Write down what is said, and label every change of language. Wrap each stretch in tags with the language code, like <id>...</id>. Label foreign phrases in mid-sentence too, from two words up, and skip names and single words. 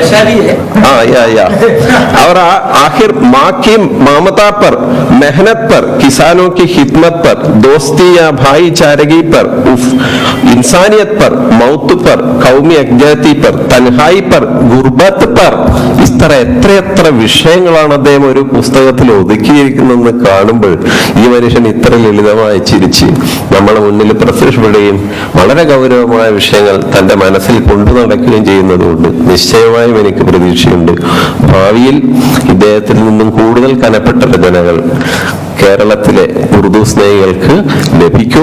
<ur>اور آخر ماں کی ممتا پر، محنت پر، کسانوں کی خدمت پر، دوستی یا بھائی چارگی پر, انسانیت پر، موت پر، قومی یکجہتی پر، تنہائی پر، غربت پر، اس طرح</ur> <ml>എത്ര വിഷയങ്ങളാണ് അദ്ദേഹം ഒരു പുസ്തകത്തിൽ ഒതുക്കിയിരിക്കുന്നതെന്ന് കാണുമ്പോൾ ഈ മനുഷ്യൻ ഇത്ര ലളിതമായി ചിരിച്ച് നമ്മളെ മുന്നിൽ പ്രത്യക്ഷപ്പെടുകയും വളരെ ഗൗരവമായ വിഷയങ്ങൾ തന്റെ മനസ്സിൽ കൊണ്ടു നടക്കുകയും ചെയ്യുന്നതുകൊണ്ട് നിശ്ചയമായും എനിക്ക് പ്രതീക്ഷയുണ്ട് ഭാവിയിൽ ഇദ്ദേഹത്തിൽ നിന്നും കൂടുതൽ കനപ്പെട്ട രചനകൾ കേരളത്തിലെ ഉറുദു സ്നേഹികൾക്ക് ലഭിക്കും.</ml>